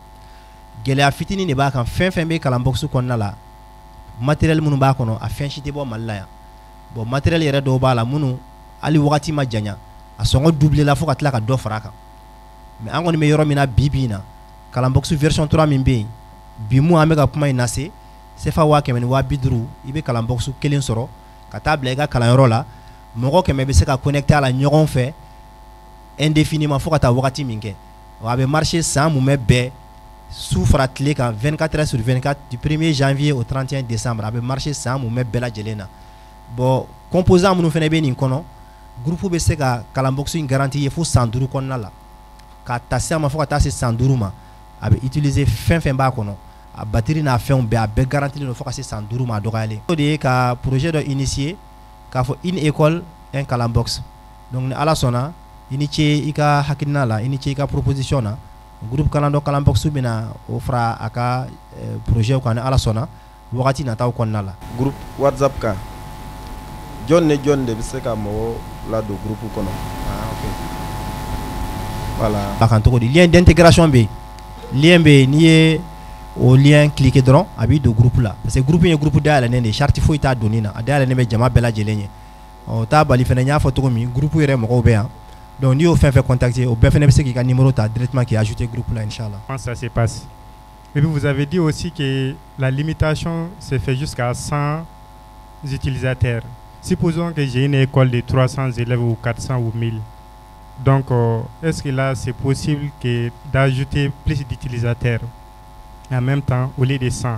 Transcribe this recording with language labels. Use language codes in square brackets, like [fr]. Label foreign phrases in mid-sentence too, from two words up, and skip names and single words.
[bm] gɛlɛya fitinin de b'a kan fɛn fɛn bɛ kalanbox kɔnɔna la matériel minnu b'a kɔnɔ a fɛn si tɛ bɔ Mali la yan bon matériel yɛrɛ dɔw b'a la minnu hali wagati ma janya a sɔngɔ doublé la fo ka tila ka dɔ fara a kan mais an kɔni bɛ yɔrɔ min na bi bi in na kalanbox version 3 min bɛ yen bi mun an bɛ ka kuma in lase CFA 100 ni 150 i bɛ kalanbox kelen sɔrɔ ka taa bila i ka kalanyɔrɔ la mɔgɔ 100 bɛ se ka connecter a la ɲɔgɔn fɛ indéfiniment fo ka taa wagati min kɛ a bɛ marcher san mun bɛɛ su fara tile kan [fr] 24 heures sur 24 du 1er janvier au 31 décembre [bm] a bɛ marcher san mun bɛɛ lajɛlen na bon composant minnu fɛnɛ bɛ nin kɔnɔ groupe bɛ se ka kalanbox in garantie ye fo san 5 kɔnɔna la ka taa se a ma fo ka taa se san 5 ma a bɛ utiliser fɛn fɛn b'a kɔnɔ a batterie n'a fɛnw bɛɛ a bɛɛ garantilen don fo ka se san 5 ma a dɔgɔyalen o de ye ka projet dɔ initier k'a fɔ [fr] une école un [bm] kalanbox donc ni Ala sɔnna i ni ce i ka hakilina la i ni ce i ka proposition na groupe kalan dɔ kalanbox bɛna o fara a ka projet kan ni Ala sɔnna wagati nataw kɔnɔna la groupe WhatsApp kan jɔn ni jɔn de bɛ se ka mɔgɔ ladon groupe kɔnɔ voilà a kan cogo di [fr] lien d'intégration [bm] bɛ yen lien bɛ yen n'i ye o lien cliquer dɔrɔn a b'i don groupe la [fr] parce que [bm] groupe in ye groupe dayɛlɛnnen de ye charte foyi t'a donni na a dayɛlɛnnen bɛ jama bɛɛ lajɛlen ye o t'a bali fɛnɛ n y'a fɔ cogo min groupe yɛrɛ mɔgɔw bɛ yan donc n'i y'o fɛn fɛn contacter o bɛɛ fɛnɛ bɛ se k'i ka numéro ta directement k'i ajouter groupe là inchallah. [fr] Comment ça se passe? Et puis vous avez dit aussi que la limitation se fait jusqu'à 100 utilisateurs. Supposons que j'ai une école de 300 élèves ou 400 ou 1000. Donc est-ce que là c'est possible que d'ajouter plus d'utilisateurs en même temps au lieu de 100?